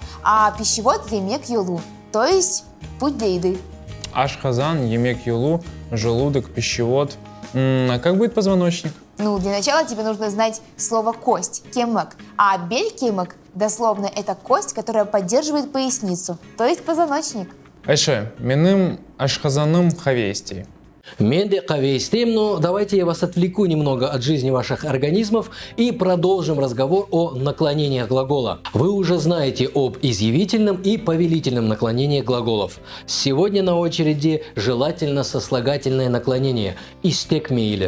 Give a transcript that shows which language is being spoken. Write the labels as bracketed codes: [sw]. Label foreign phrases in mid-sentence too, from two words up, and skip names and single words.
[ru] А пищевод [crh] емек юлу, [ru] то есть путь для еды. [crh] Ашхазан, емек юлу, [ru] желудок, пищевод. А как будет позвоночник? Ну, для начала тебе нужно знать слово «кость» – кемек. А бель-кемек – дословно это кость, которая поддерживает поясницу, то есть позвоночник. [crh] Айше, меным ашхазаным хавести. Менде кавейстем, [ru] но давайте я вас отвлеку немного от жизни ваших организмов и продолжим разговор о наклонениях глагола. Вы уже знаете об изъявительном и повелительном наклонении глаголов. Сегодня на очереди желательно сослагательное наклонение – истекмейле.